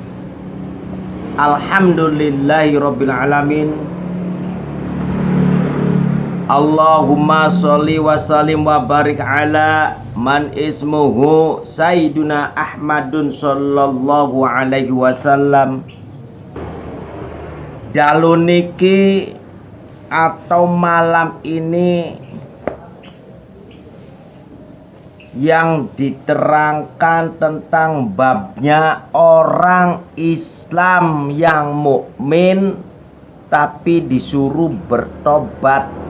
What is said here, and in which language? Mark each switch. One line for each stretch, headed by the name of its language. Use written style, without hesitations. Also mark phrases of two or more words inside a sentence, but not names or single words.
Arabic: الحمد لله رب العالمين. اللهم صل وسلم وبارك على من اسمه سيدنا أحمد صلى الله عليه وسلم.
Javanese: Dalu niki
Indonesian: atau malam ini yang diterangkan tentang babnya orang Islam yang mukmin tapi disuruh bertobat.